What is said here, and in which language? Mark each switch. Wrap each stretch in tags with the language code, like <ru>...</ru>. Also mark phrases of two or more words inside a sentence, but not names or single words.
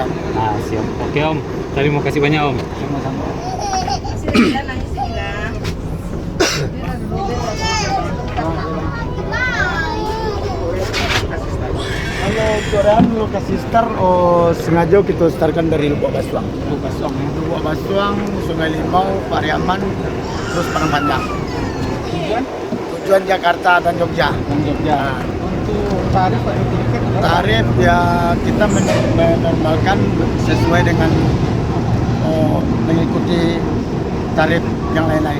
<id>Nah siap. Oke om. Terima kasih banyak om. Sama-sama. Kalau koran lokasi start sengaja kita startkan dari Lubuk Basuang. Lubuk Basuang, Sungai Limau, Pariaman, terus Padang Panjang. Tujuan Jakarta dan Jogja. Nah, untuk tarif ya kita menormalkan sesuai dengan mengikuti tarif yang lain-lain.</id>